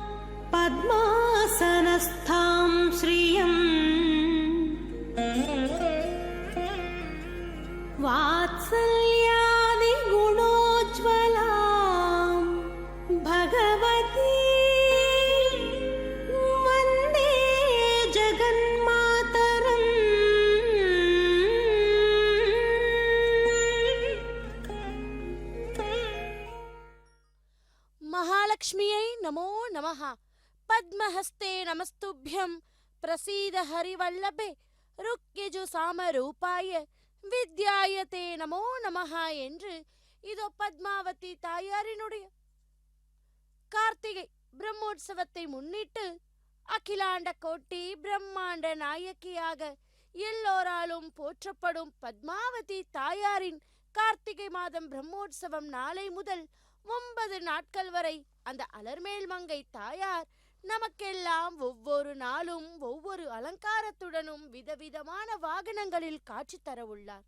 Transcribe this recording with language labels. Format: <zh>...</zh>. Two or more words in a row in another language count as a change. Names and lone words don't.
<sa>पद्मासनस्थां श्रियं वात्सल्यादिगुणोज्ज्वलां भगवती वन्दे जगन्मातरम्। महालक्ष्म्यै नमो नमः। पद्महस्ते नमस्तुभ्यं प्रसीद हरिवल्लभे ருக்யஜு சாமரூபாய வித்யாயதே நமோ நமஹ</sa> <ta>என்று இதோ பத்மாவதி தாயாரினுடைய கார்த்திகை பிரம்மோற்சவத்தை முன்னிட்டு அகிலாண்ட கோட்டி பிரம்மாண்ட நாயகியாக எல்லோராலும் போற்றப்படும் பத்மாவதி தாயாரின் கார்த்திகை மாதம் பிரம்மோற்சவம் நாளை முதல் 9 நாட்கள் வரை அந்த அலர்மேல் மங்கை தாயார் நமக்கெல்லாம் ஒவ்வொரு நாளும் ஒவ்வொரு அலங்காரத்துடனும் விதவிதமான வாகனங்களில் காட்சி தர உள்ளார்.</ta>